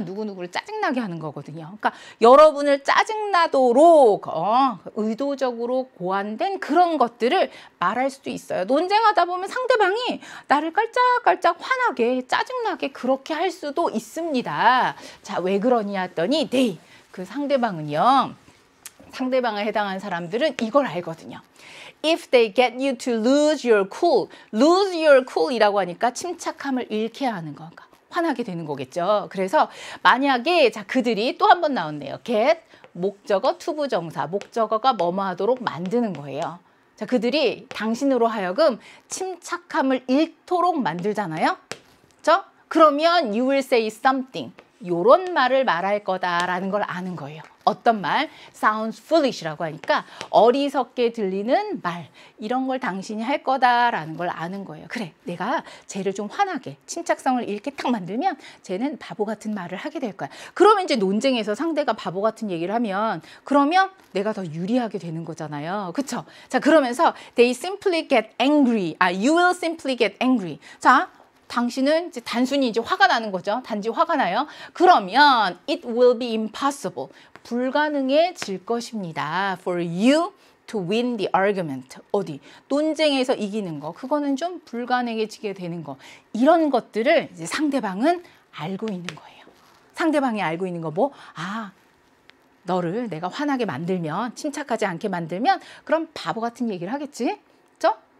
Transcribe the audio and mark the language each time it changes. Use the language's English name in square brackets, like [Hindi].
[Korean] 누구누구를 짜증나게 하는 거거든요. 그러니까 여러분을 짜증나도록 의도적으로 고안된 그런 것들을 말할 수도 있어요. 논쟁하다 보면 상대방이 나를 깔짝깔짝 화나게 짜증나게 그렇게 할 수도 있습니다. 자, 왜 그러냐 했더니 they, 그 상대방은요. 상대방에 해당하는 사람들은 이걸 알거든요. [English] If they get you to lose your cool. lose your cool [Korean] 이라고 하니까 침착함을 잃게 하는 거. 화나게 되는 거겠죠. 그래서 만약에 자 그들이 또 한 번 나왔네요. get, 목적어, 투부정사. 목적어가 뭐뭐 하도록 만드는 거예요. 자 그들이 당신으로 하여금 침착함을 잃도록 만들잖아요. 그렇죠? 그러면 [English] you will say something. [Korean] 요런 말을 말할 거다라는 걸 아는 거예요. 어떤 말? [English] sounds foolish [Korean] 라고 하니까 어리석게 들리는 말. 이런 걸 당신이 할 거다라는 걸 아는 거예요. 그래, 내가 쟤를 좀 화나게, 침착성을 잃게 딱 만들면 쟤는 바보 같은 말을 하게 될 거야. 그러면 이제 논쟁에서 상대가 바보 같은 얘기를 하면 그러면 내가 더 유리하게 되는 거잖아요. 그쵸? 자, 그러면서 [English] they simply get angry. you will simply get angry. [Korean] 자, 당신은 이제 단순히 이제 화가 나는 거죠. 단지 화가 나요. 그러면 [English] it will be impossible. [Korean] 불가능해질 것입니다. [English] For you to win the argument. [Korean] 어디? 논쟁에서 이기는 거. 그거는 좀 불가능해지게 되는 거. 이런 것들을 이제 상대방은 알고 있는 거예요. 상대방이 알고 있는 거 뭐? 너를 내가 화나게 만들면, 침착하지 않게 만들면 그럼 바보 같은 얘기를 하겠지? 그렇죠?